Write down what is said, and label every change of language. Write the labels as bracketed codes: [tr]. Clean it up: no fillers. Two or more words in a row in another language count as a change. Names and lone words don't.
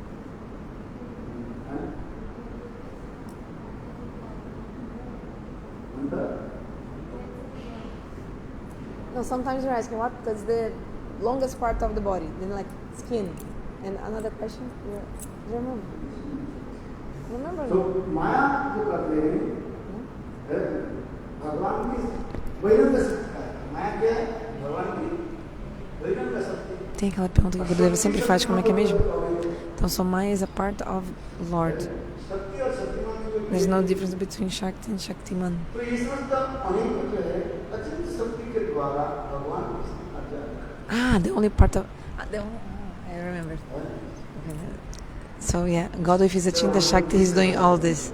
[en] No, sometimes you're asking what is the longest part of the body, then like skin. And another question, do you remember? Remember? [hi] So Maya जो करते हैं, [pt] Tem aquela pergunta que o Gurudeva sempre faz, como é que é mesmo? Então, [en] so Maya is a part of Lord. There's no difference between Shakti and Shaktiman. The only part of... I remember. Okay. So yeah, God with his Achinta Shakti, he's doing all this.